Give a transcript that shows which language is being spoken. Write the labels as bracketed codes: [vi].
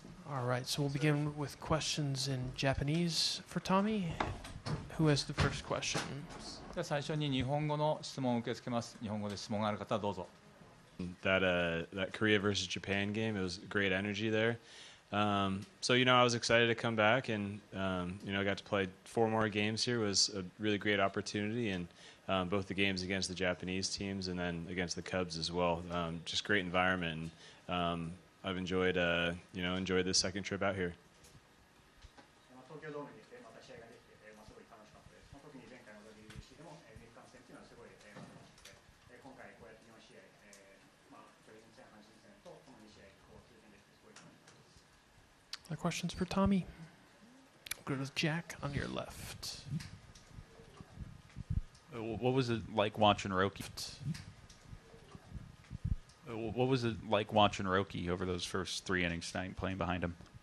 [en] All right, so we'll begin with questions in Japanese for Tommy. Who has the first question? [ja] では最初に日本語の質問を受け付けます。日本語で質問がある方はどうぞ。 [en] That Korea versus Japan game, it was great energy there. So I was excited to come back, and I got to play 4 more games here. It was a really great opportunity, and both the games against the Japanese teams and then against the Cubs as well. Just great environment. And, I've enjoyed enjoyed this second trip out here. [ja] 東京ドームに来てまた試合ができて、すごい楽しかったです。特に前回の WBC でも日韓戦というのはすごい楽しくて、今回こうやって4試合、巨人戦、阪神戦と [en] Other questions for Tommy? We'll go to Jack on your left. What was it like watching Roki? What was it like watching Roki over those first 3 innings tonight, playing behind him?